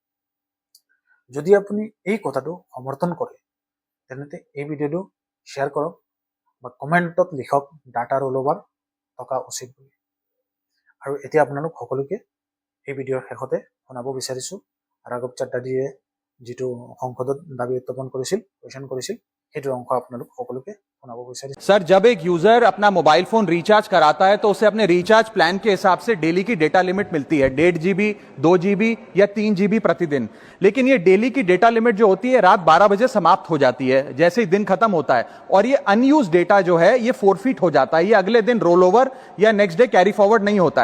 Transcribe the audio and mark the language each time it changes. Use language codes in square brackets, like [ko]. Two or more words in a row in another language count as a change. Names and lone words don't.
[as] যদি আপুনি এই কথাটো সমৰ্থন কৰে তেনেতে এই ভিডিঅ'টো শ্বেয়াৰ কৰক বা কমেণ্টত লিখক [en] data roll over [as] থকা উচিত বুলি। আৰু এতিয়া আপোনালোক সকলোকে এই ভিডিঅ'ৰ শেষতে শুনাব বিচাৰিছোঁ ৰাঘৱ চাড্ডাজীয়ে যিটো সংসদত দাবী উত্থাপন কৰিছিল, কুৱেশ্যন কৰিছিল, সেইটো অংশ আপোনালোক সকলোকে শুনাব বিচাৰিছোঁ। [hi] सर, जब एक यूजर अपना [en] mobile phone [hi] रिचार्ज कराता है तो उसे अपने [en] recharge plan [hi] के हिसाब से डेली की [en] data limit [hi] मिलती है, 1.5 GB, 2 GB या 3 GB प्रतिदिन। लेकिन ये डेली की [en] data limit [hi] जो होती है रात 12 बजे समाप्त हो जाती है, जैसे ही दिन खत्म होता है, और ये [en] unused data [hi] जो है ये फोरफिट हो जाता है, ये अगले दिन [en] roll over [hi] या [en] next day carry forward [hi] नहीं होता है।